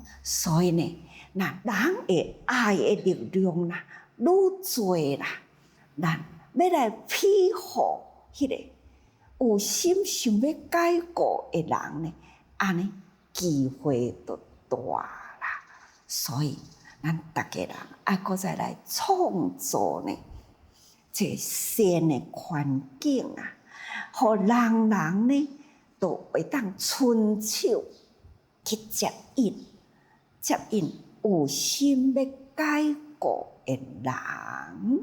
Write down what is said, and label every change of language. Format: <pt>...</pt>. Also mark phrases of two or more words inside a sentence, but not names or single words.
<nan>所以呢，那人的爱的力量啦，愈侪啦，咱要来庇护迄个有心想要改过的人呢，安尼机会就大啦。所以咱逐个人爱搁再来创造呢，这善的环境啊，互人人呢都会当伸手去接应有心要改过的人。</nan>